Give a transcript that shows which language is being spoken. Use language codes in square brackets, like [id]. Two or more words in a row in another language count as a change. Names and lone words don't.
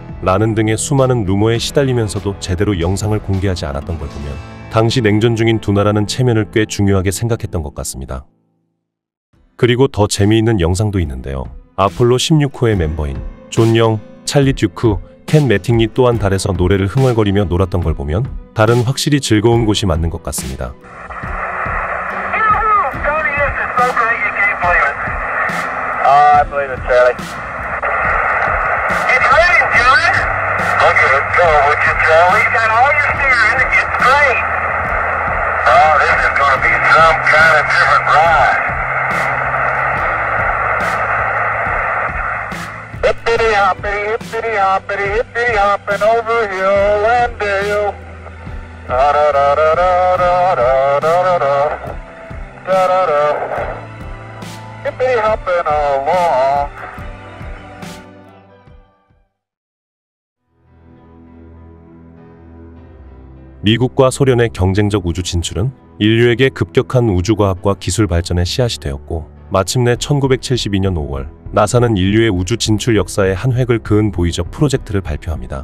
[ko] 라는 등의 수많은 루머에 시달리면서도 제대로 영상을 공개하지 않았던 걸 보면 당시 냉전 중인 두 나라는 체면을 꽤 중요하게 생각했던 것 같습니다. 그리고 더 재미있는 영상도 있는데요. 아폴로 16호의 멤버인 존 영, 찰리 듀크, 켄 매팅리 또한 달에서 노래를 흥얼거리며 놀았던 걸 보면 달은 확실히 즐거운 곳이 맞는 것 같습니다. [en] I believe it, Charlie. It's raining, Charlie. Look at it go, would you, Charlie? You got all your steering, it's great. Oh, this is going to be some kind of different ride. Hippity hoppity, hippity hopping over hill and dale. Da da da da da da da da da da da da. Hippity hopping along. [ko] 미국과 소련의 경쟁적 우주 진출은 인류에게 급격한 우주과학과 기술 발전의 씨앗이 되었고, 마침내 1972년 5월 나사는 인류의 우주 진출 역사의 한 획을 그은 보이저 프로젝트를 발표합니다.